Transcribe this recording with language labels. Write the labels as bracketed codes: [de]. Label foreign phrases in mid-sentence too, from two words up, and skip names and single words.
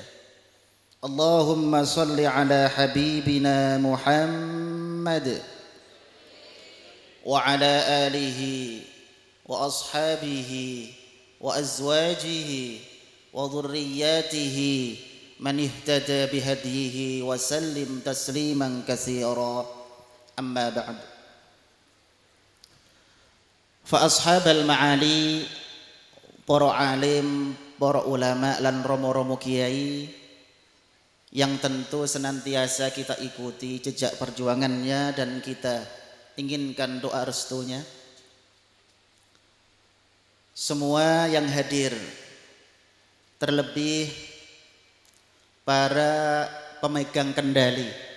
[ar] اللهم صل على حبيبنا محمد وعلى آله وأصحابه وأزواجه وذرياته من اهتدى بهديه وسلم تسليما كثيرا. أما بعد. فأصحاب المعالي, [id] para alim, para ulama [jv] lan romo-romo [id] kiai yang tentu senantiasa kita ikuti jejak perjuangannya dan kita inginkan doa restunya. Semua yang hadir, terlebih para pemegang kendali,